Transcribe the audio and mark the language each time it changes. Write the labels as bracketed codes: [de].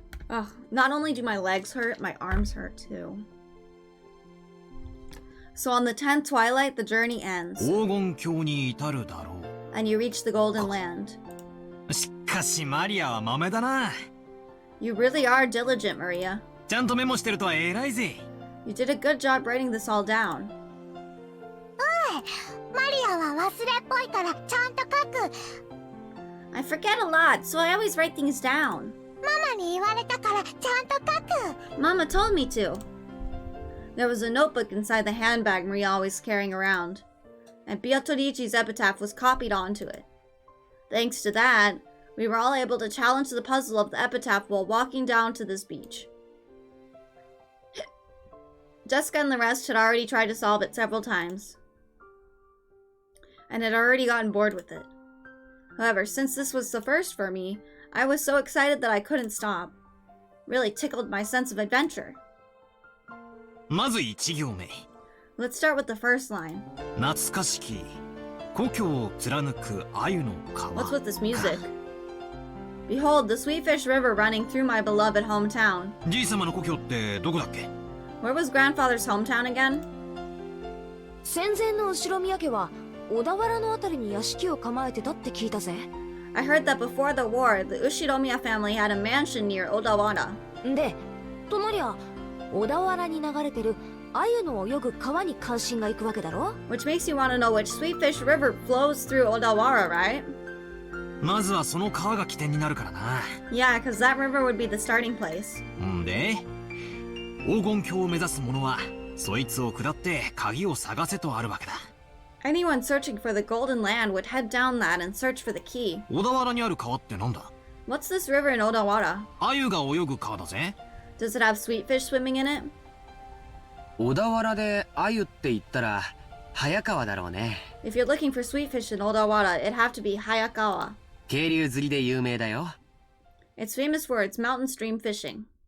[en] Oh, not only do my legs hurt, my arms hurt too. So on the 10th twilight, the journey ends. [ja] 黄金鏡に至るだろう。 [en] And you reach the Golden Land. [ja] しかしマリアは豆だな。 [en] You really are diligent, Maria. [ja] ちゃんとメモしてるとは偉いぜ。 [en] You did a good job writing this all down. [ja] マリアは忘れっぽいからちゃんと書く。 [en] I forget a lot, so I always write things down. [ja] ママに言われたからちゃんと書く。 [en] Mama told me to. There was a notebook inside the handbag Maria always carrying around, and Beatrice's epitaph was copied onto it. Thanks to that, we were all able to challenge the puzzle of the epitaph while walking down to this beach. Jessica and the rest had already tried to solve it several times, and had already gotten bored with it. However, since this was the first for me, I was so excited that I couldn't stop. Really tickled my sense of adventure. [ja] まず1行目。 [en] Let's start with the first line. [ja] 懐かしき故郷を貫く鮎の川。 [en] What's with this music? Behold, the Sweetfish River running through my beloved hometown. [ja] じいさまの故郷ってどこだっけ？ [en] Where was grandfather's hometown again? [ja] 戦前の後宮家は小田原のあたりに屋敷を構えてたって聞いたぜ。 [en] I heard that before the war, the Ushiromiya family had a mansion near Odawara. [ja] で、となりゃ小田原に流れてる鮎の泳ぐ川に関心がいくわけだろ？ [en] Which makes you want to know which Sweetfish River flows through Odawara, right? [ja] まずはその川が起点になるからな。 [en] Yeah, because that river would be the starting place. [ja] んで、黄金鏡を目指す者はそいつを下って鍵を探せとあるわけだ。 [en] Anyone searching for the Golden Land would head down that and search for the key. [ja] 小田原にある川ってなんだ？ [en] What's this river in Odawara? [ja] 鮎が泳ぐ川だぜ。 [en] Does it have sweetfish swimming in it? [ja] 小田原で鮎って言ったら早川だろうね。 [en] If you're looking for sweetfish in Odawara, it'd have to be Hayakawa. [ja] 渓流釣りで有名だよ。 [en] It's famous for its mountain stream fishing.